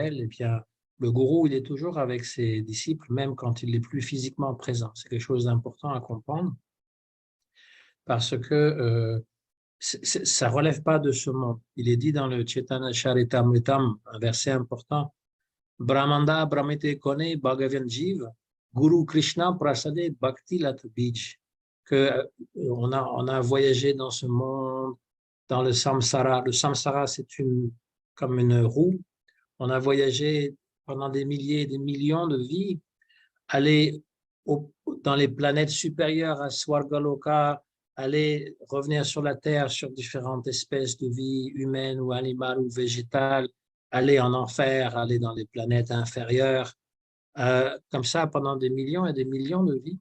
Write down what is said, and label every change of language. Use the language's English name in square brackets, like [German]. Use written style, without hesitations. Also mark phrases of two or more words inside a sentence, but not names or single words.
[French] Eh bien, le gourou, il est toujours avec ses disciples, même quand il n'est plus physiquement présent. C'est quelque chose d'important à comprendre parce que ça ne relève pas de ce monde. Il est dit dans le Chaitanya Charitamritam, un verset important, [Bangla] ব্রহ্মাণ্ড ভ্রমিতে কোন ভাগ্যবান জীব, গুরু কৃষ্ণ প্রসাদে ভক্তি লতা বীজ, [French] que on a voyagé dans ce monde, dans le samsara. Le samsara, c'est comme une roue. On a voyagé pendant des milliers, des millions de vies, aller dans les planètes supérieures à Swargaloka, aller revenir sur la Terre, sur différentes espèces de vie humaines ou animales ou végétales, aller en enfer, aller dans les planètes inférieures, comme ça pendant des millions et des millions de vies.